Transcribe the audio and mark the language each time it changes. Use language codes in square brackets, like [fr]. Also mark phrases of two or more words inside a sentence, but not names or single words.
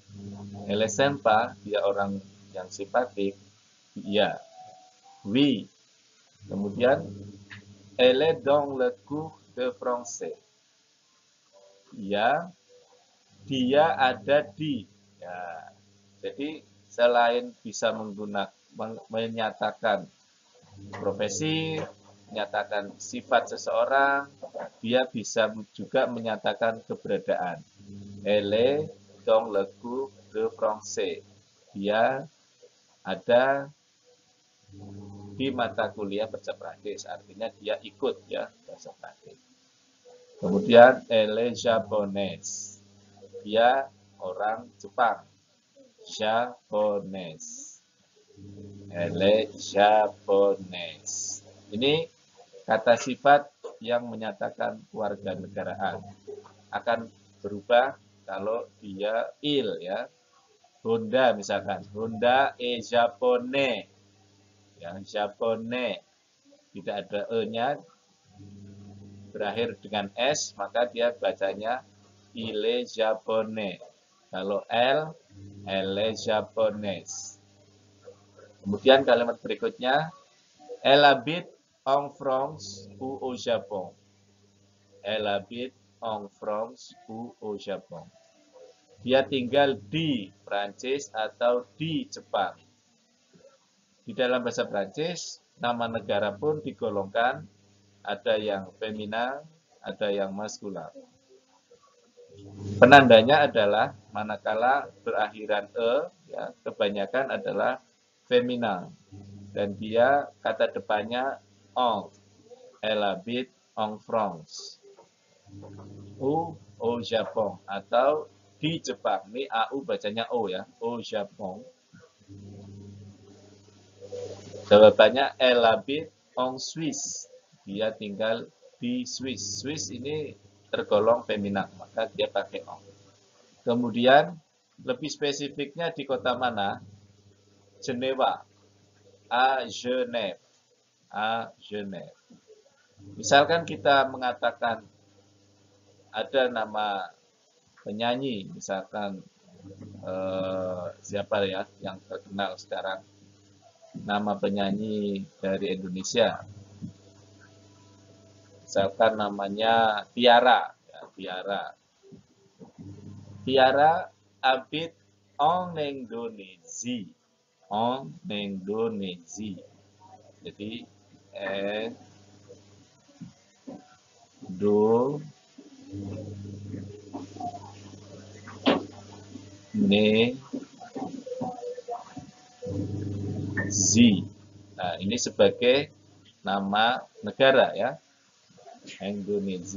[fr] Elle est sympa, [id] dia orang yang simpatik. Ya. [fr] Oui. Kemudian elle est dans le cours de français. [id] Ya, dia ada di. Ya. Jadi selain bisa menyatakan profesi, menyatakan sifat seseorang, dia bisa juga menyatakan keberadaan. [fr] Elle est dans le cours de français. [id] Dia ada di mata kuliah bahasa Prancis, artinya dia ikut, ya, bahasa Prancis. [fr] Kemudian elle est japonaise. [id] Dia orang Jepang. [fr] Japonaise. Elle est japonaise. [id] Ini kata sifat yang menyatakan kewarganegaraan. Akan berubah kalau dia il, ya. [fr] Honda misalkan. Honda est japonais. [id] Ya, japonais. Tidak ada E-nya. Berakhir dengan S, maka dia bacanya [fr] il est japonais. [id] Kalau L, [fr] elle est japonaise. [id] Kemudian kalimat berikutnya, [fr] elle habite en France ou au Japon. Elle habite en France ou au Japon. [id] Dia tinggal di Prancis atau di Jepang. Di dalam bahasa Prancis, nama negara pun digolongkan, ada yang femina, ada yang maskular. Penandanya adalah manakala berakhiran E, ya, kebanyakan adalah femina, dan dia kata depannya en. [fr] Elle habite en France ou au Japon, [id] atau di Jepang. Ini AU bacanya O, ya, [fr] au Japon. Jawabannya elle habite en Suisse. [id] Dia tinggal di Swiss. Swiss ini tergolong femina, maka dia pakai en. Kemudian lebih spesifiknya di kota mana? Jenewa. [fr] À Genève. À Genève. [id] Misalkan kita mengatakan ada nama penyanyi, misalkan siapa ya yang terkenal sekarang, nama penyanyi dari Indonesia, misalkan namanya Tiara, ya, Tiara. [fr] Tiara habite en Indonésie, en Indonésie. [id] Jadi do ne zi. Nah, ini sebagai nama negara ya, Indonesia.